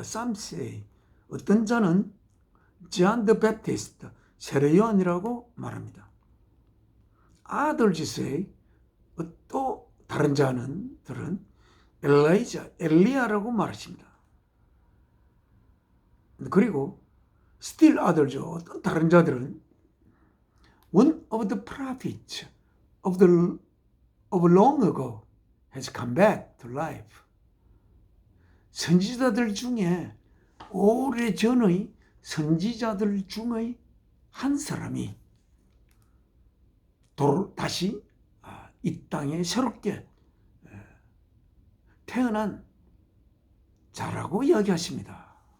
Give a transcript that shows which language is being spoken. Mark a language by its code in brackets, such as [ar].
[en] Some say. [ko] 어떤 자는 John the Baptist, 세례 요한이라고 말합니다. [en] Others say. [ko] 또 다른 자들은 엘리야, 엘리야라고 말하십니다. 그리고 [en] still others, [ko] 어떤 다른 자들은 [en] one of the prophets of long ago has come back to life. [ko] 선지자들 중에 오래전의 선지자들 중의 한 사람이 다시 이 땅에 새롭게 태어난 자라고 이야기하십니다.